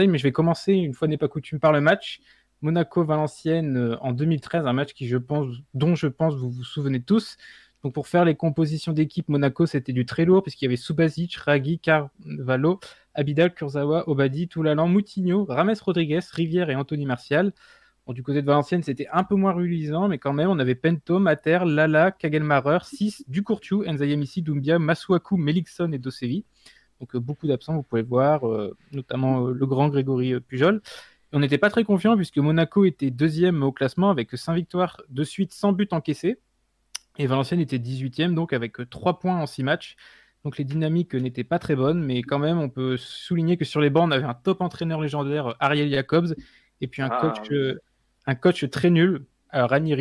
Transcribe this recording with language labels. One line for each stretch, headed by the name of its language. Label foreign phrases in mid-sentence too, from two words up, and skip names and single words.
French: Mais je vais commencer, une fois n'est pas coutume, par le match Monaco-Valenciennes en 2013, un match dont je pense vous vous souvenez tous. Donc, pour faire les compositions d'équipe, Monaco, c'était du très lourd puisqu'il y avait Subasic, Ragui, Carvalho, Abidal, Kurzawa, Obadi, Toulalan, Moutinho, Rames Rodriguez, Rivière et Anthony Martial. Bon, du côté de Valenciennes, c'était un peu moins reluisant, mais quand même, on avait Pento, Mater, Lala, Kagelmarer, 6, Ducourciu, Nzayamisi, Doumbia, Masuaku, Melikson et Dosevi. Donc beaucoup d'absents, vous pouvez le voir, notamment le grand Grégory Pujol. Et on n'était pas très confiant puisque Monaco était deuxième au classement avec 5 victoires de suite sans but encaissé. Et Valenciennes était 18e, donc avec 3 points en 6 matchs. Donc les dynamiques n'étaient pas très bonnes, mais quand même, on peut souligner que sur les bancs, on avait un top entraîneur légendaire, Ariel Jacobs, et puis un coach très nul, Ranieri.